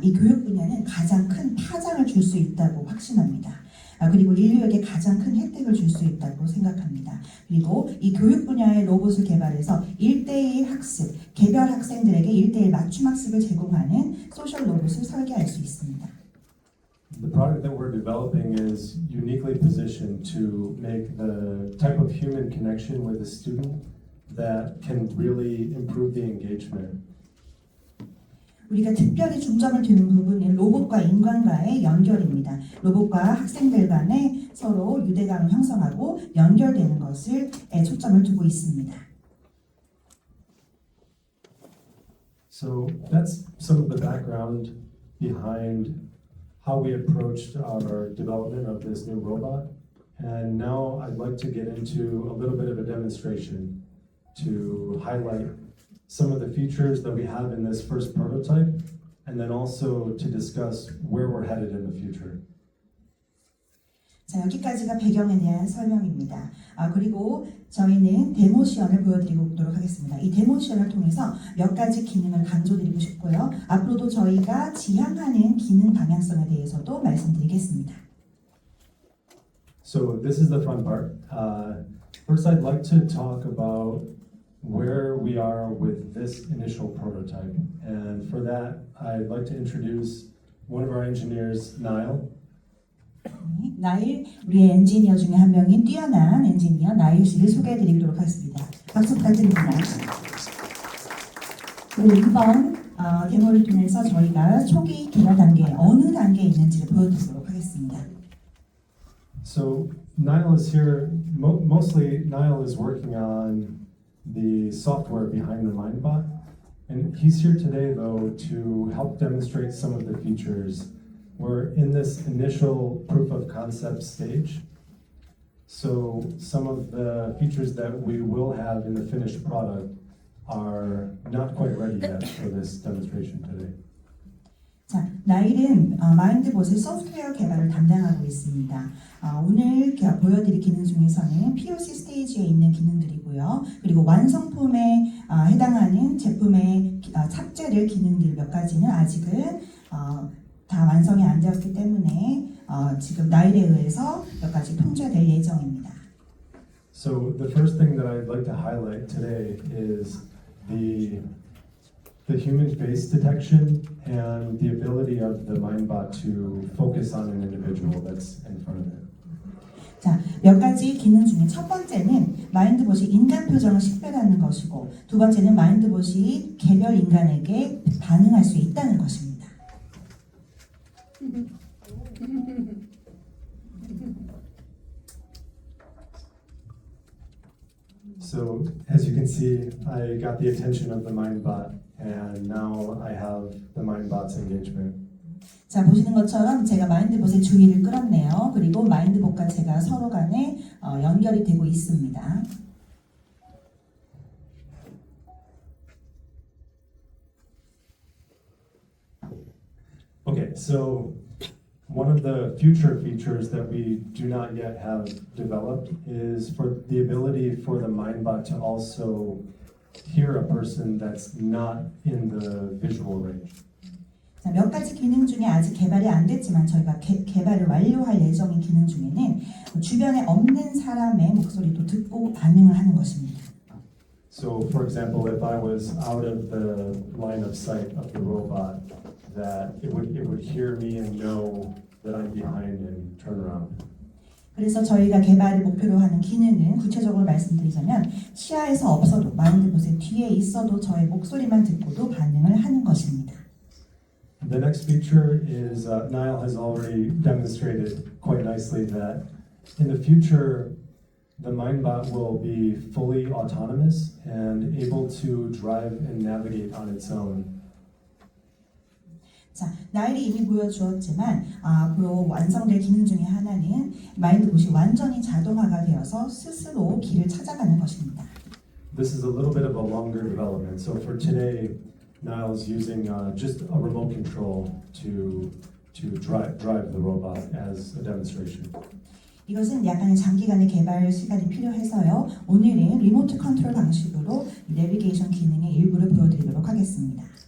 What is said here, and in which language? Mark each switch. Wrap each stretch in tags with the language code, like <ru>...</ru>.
<ko>이 교육 분야는 가장 큰 파장을 줄 수 있다고 확신합니다. 그리고 인류에게 가장 큰 혜택을 줄 수 있다고 생각합니다. 그리고 이 교육 분야의 로봇을 개발해서 1:1 학습, 개별 학생들에게 1:1 맞춤 학습을 제공하는 소셜 로봇을 설계할 수 있습니다.</ko> <en>The product that we're developing is uniquely positioned to make the type of human connection with a student that can really improve the engagement.</en> <ko>우리가 특별히 중점을 두는 부분은 로봇과 인간과의 연결입니다. 로봇과 학생들 간에 서로 유대감을 형성하고 연결되는 것을 초점을 두고 있습니다.</ko> <en>So that's some of the background behind how we approached our development of this new robot. And now I'd like to get into a little bit of a demonstration to highlight some of the features that we have in this first prototype, and then also to discuss where we're headed in the future.</en> <ko>자, 여기까지가 배경에 대한 설명입니다. 그리고 저희는 데모 시연을 보여드리도록 하겠습니다. 이 데모 시연을 통해서 몇 가지 기능을 강조드리고 싶고요. 앞으로도 저희가 지향하는 기능 방향성에 대해서도 말씀드리겠습니다.</ko> <en>So this is the fun part. First, I'd like to talk about where we are with this initial prototype. And for that, I'd like to introduce one of our engineers, Niall.</en> <ko>나일, 우리의 엔지니어 중에 한 명인 뛰어난 엔지니어 나일 씨를 소개해드리도록 하겠습니다. 박수 부탁드립니다. 그리고 이번 데모를 통해서 저희가 초기 개발 단계 어느 단계에 있는지를 보여드리도록 하겠습니다.</ko> <en>So Niall is here. Mostly, Niall is working on the software behind the MindBot, and he's here today though to help demonstrate some of the features. We're in this initial proof of concept stage, so some of the features that we will have in the finished product are not quite ready yet for this demonstration today.</en> <ko>자, 나일은 마인드봇의 소프트웨어 개발을 담당하고 있습니다. 오늘 보여드릴 기능 중에서는 POC 스테이지에 있는 기능들이고요. 그리고 완성품에 해당하는 제품의 탑재될 기능들 몇 가지는 아직은 다 완성이 안 되었기 때문에 지금 나일에 의해서 몇 가지 통제될 예정입니다.</ko> <en>So the first thing that I'd like to highlight today is the human face detection and the ability of the MindBot to focus on an individual that's in front of it.</en> <ko>자, 몇 가지 기능 중에 첫 번째는 마인드봇이 인간 표정을 식별하는 것이고, 두 번째는 마인드봇이 개별 인간에게 반응할 수 있다는 것입니다.</ko> <en>So as you can see, I got the attention of the MindBot, and now I have the MindBot's engagement.</en> <ko>자, 보시는 것처럼 제가 마인드봇의 주의를 끌었네요. 그리고 마인드봇과 제가 서로 간에 연결이 되고 있습니다.</ko> <en>Okay, so one of the future features that we do not yet have developed is for the ability for the MindBot to also hear a person that's not in the visual range.</en> <ko>자, 몇 가지 기능 중에 아직 개발이 안 됐지만 저희가 개발을 완료할 예정인 기능 중에는 주변에 없는 사람의 목소리도 듣고 반응을 하는 것입니다.</ko> <en>So, for example, if I was out of the line of sight of the robot, that it would hear me and know that I'm behind and turn around.</en> <ko>그래서 저희가 개발을 목표로 하는 기능은 구체적으로 말씀드리자면 시야에서 없어도 마인드봇의 뒤에 있어도 저의 목소리만 듣고도 반응을 하는 것입니다.</ko> <en>The next feature is Niall has already demonstrated quite nicely that in the future, the MindBot will be fully autonomous and able to drive and navigate on its own.</en> <ko>자, 나일이 이미 보여주었지만 앞으로 완성될 기능 중에 하나는 마인드봇이 완전히 자동화가 되어서 스스로 길을 찾아가는 것입니다.</ko> <en>This is a little bit of a longer development. So for today, Niall's using just a remote control to drive the robot as a demonstration.</en> <ko>이것은 약간의 장기간의 개발 시간이 필요해서요. 오늘은 리모트 컨트롤 방식으로 내비게이션 기능의 일부를 보여드리도록 하겠습니다.</ko>